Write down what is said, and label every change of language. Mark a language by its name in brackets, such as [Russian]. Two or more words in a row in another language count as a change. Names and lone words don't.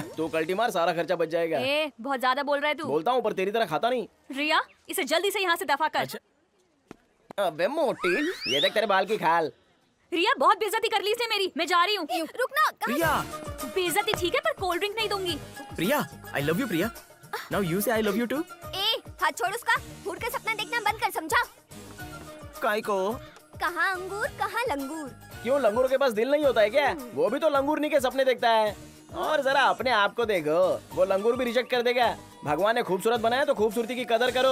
[Hindi] तू कल्टी मार, सारा खर्चा बच जाएगा। बहुत ज्यादा बोल रहा है तू। बोलता हूँ पर तेरी तरह खाता नहीं। रिया, इसे जल्दी से यहाँ से दफा कर। अच्छा। अबे मोटी, ये देख तेरे बाल की खाल। रिया, बहुत बेइज्जती कर ली इसने मेरी। मैं जा रही हूँ। रुकना। प्रिया, बेइज्जती ठीक है पर [English] cold drink [Hindi] नहीं दूंगी। प्रिया, [English] I love you प्रिया। Now you say I love you too। [Hindi] हाथ छोड़ उसका। भूल के सपना देखना बंद कर, समझा? काई को? कहाँ अंगूर कहाँ लंगूर। क्यों, लंगूर के पास दिल नहीं होता है क्या? वो भी तो लंगूरनी के सपने देखता है। और जरा अपने आप को देखो, वो लंगूर भी रिजेक्ट कर देगा। भगवान ने खूबसूरत बनाया तो खूबसूरती की कदर करो।